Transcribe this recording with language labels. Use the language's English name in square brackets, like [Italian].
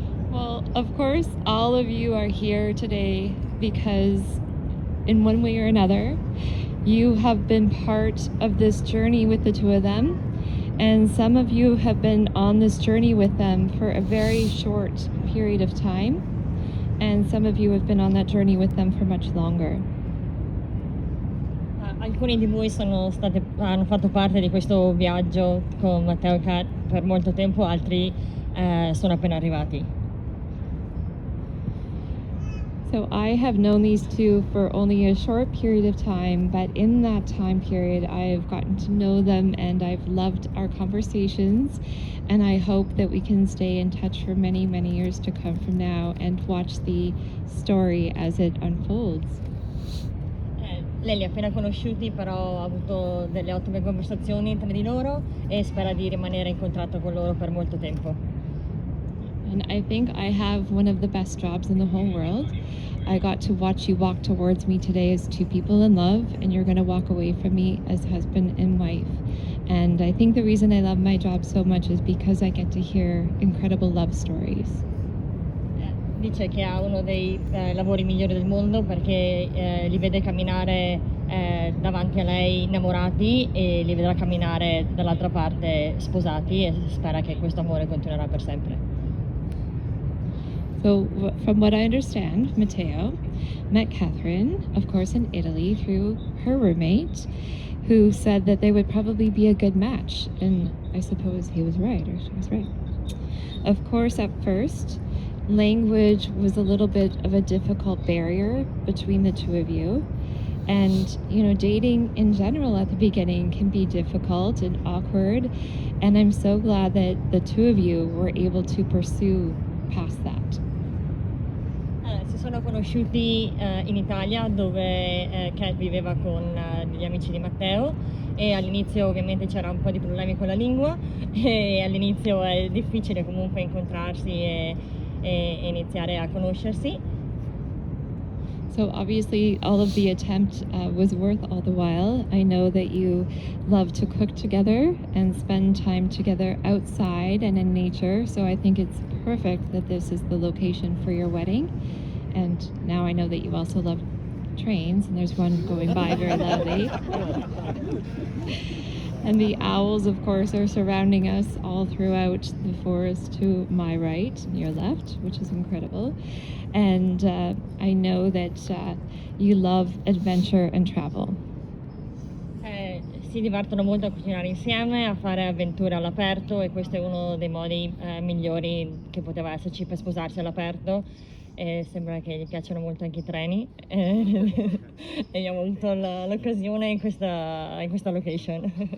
[English] Well, of course, all of you are here today because in one way or another, you have been part of this journey with the two of them, and some of you have been on this journey with them for a very short period of time, and some of you have been on that journey with them for much longer. [Italian] Alcuni di voi hanno fatto parte di questo viaggio con Matteo e Kat per molto tempo, altri sono appena arrivati. [English] So I have known these two for only a short period of time, but in that time period, I've gotten to know them and I've loved our conversations, and I hope that we can stay in touch for many, many years to come from now and watch the story as it unfolds. [Italian] Lei li ha appena conosciuti, però ha avuto delle ottime conversazioni tra di loro e spera di rimanere in contatto con loro per molto tempo. [English] And I think I have one of the best jobs in the whole world. I got to watch you walk towards me today as two people in love, and you're going to walk away from me as husband and wife. And I think the reason I love my job so much is because I get to hear incredible love stories. [Italian] Dice che ha uno dei lavori migliori del mondo perché li vede camminare davanti a lei innamorati e li vedrà camminare dall'altra parte sposati e spera che questo amore continuerà per sempre. [English] So, from what I understand, Matteo met Catherine, of course, in Italy through her roommate, who said that they would probably be a good match. And I suppose he was right, or she was right. Of course, at first, language was a little bit of a difficult barrier between the two of you. And, you know, dating in general at the beginning can be difficult and awkward. And I'm so glad that the two of you were able to pursue past that. [Italian] Si sono conosciuti in Italia dove Kat viveva con degli amici di Matteo e all'inizio ovviamente c'era un po' di problemi con la lingua e all'inizio è difficile comunque incontrarsi e iniziare a conoscersi. [English] So obviously all of the attempt was worth all the while. I know that you love to cook together and spend time together outside and in nature, so I think it's perfect that this is the location for your wedding. And now I know that you also love trains, and there's one going by very loudly. And the owls, of course, are surrounding us all throughout the forest to my right and your left, which is incredible. And I know that you love adventure and travel. [Italian] Si divertono molto a cucinare insieme, a fare avventure all'aperto e questo è uno dei modi migliori che poteva esserci per sposarsi all'aperto. E sembra che gli piacciono molto anche i treni e io ho avuto l'occasione in questa location.